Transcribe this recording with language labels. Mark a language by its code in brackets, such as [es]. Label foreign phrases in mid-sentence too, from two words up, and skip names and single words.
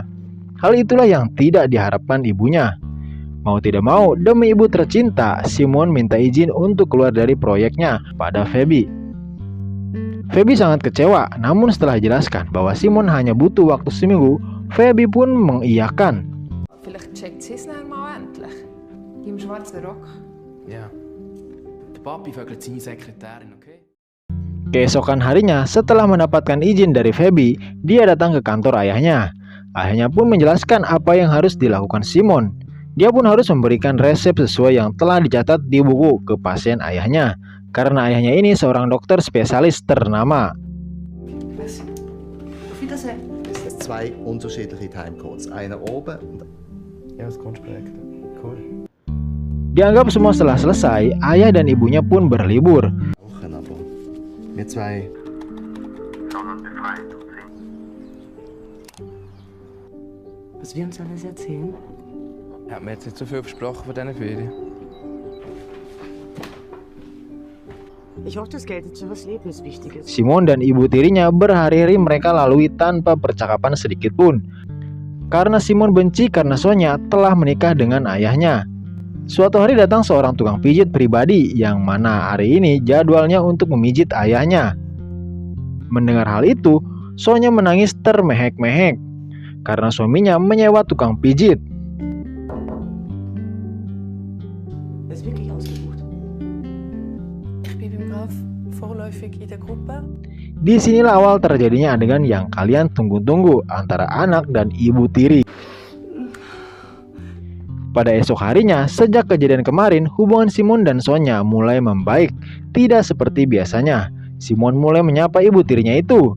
[id] Hal itulah yang tidak diharapkan ibunya. Mau tidak mau, demi ibu tercinta, Simon minta izin untuk keluar dari proyeknya pada Feby. Feby sangat kecewa, namun setelah jelaskan bahwa Simon hanya butuh waktu seminggu, Feby pun mengiyakan. [de] Vielleicht checkt sie es dann mal endlich. Im schwarzen Rock. Ja. Der Papi vögelt seine Sekretärin, okay? [id] Keesokan harinya, setelah mendapatkan izin dari Feby, dia datang ke kantor ayahnya. Ayahnya pun menjelaskan apa yang harus dilakukan Simon. Dia pun harus memberikan resep sesuai yang telah dicatat di buku ke pasien ayahnya. Karena ayahnya ini seorang dokter spesialis ternama. [de] Was? Auf Wiedersehen. Es sind zwei unterschiedliche Timecodes. Einer oben und Ja, das Kunstprojekt. Cool. [id] Dianggap semua setelah selesai, ayah dan ibunya pun berlibur. [de] Wochen, aber wir zwei. Was wir uns alles erzählen? Er hat mir jetzt nicht so viel versprochen von diesen Ferien. Ich hoffe, das Geld ist für was Lebenswichtiges. [id] Simon dan ibu tirinya berhari-hari mereka lalui tanpa percakapan sedikit pun. Karena Simon benci karena Sonya telah menikah dengan ayahnya. Suatu hari datang seorang tukang pijit pribadi yang mana hari ini jadwalnya untuk memijit ayahnya. Mendengar hal itu, Sonya menangis termehek-mehek karena suaminya menyewa tukang pijit. [de] Das ist wirklich ausgebucht. Ich bin beim Graf vorläufig in der Gruppe. [id] Disinilah awal terjadinya adegan yang kalian tunggu-tunggu antara anak dan ibu tiri. Pada esok harinya, sejak kejadian kemarin, hubungan Simon dan Sonya mulai membaik. Tidak seperti biasanya, Simon mulai menyapa ibu tirinya itu.